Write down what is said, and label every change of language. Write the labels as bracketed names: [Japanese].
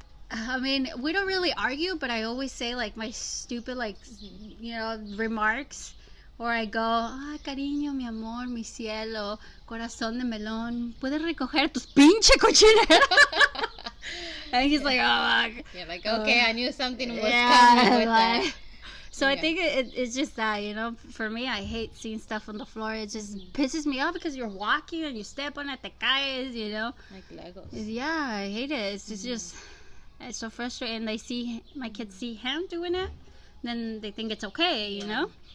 [English] I mean, we don't really argue, but I always say like my stupid remarks. Or I go, [Spanish] ay, cariño, mi amor, mi cielo, corazón de melón, ¿puedes recoger tus pinche cochinero? [English] And he's like, oh, yeah, like, okay, I knew something was coming with that. So I think it's just that, for me, I hate seeing stuff on the floor. It just pisses me off because you're walking and you step on it, [Spanish] te caes, [English] Like Legos. Yeah, I hate it. It's just, it's so frustrating. My kids see him doing it, then they think it's okay, you know?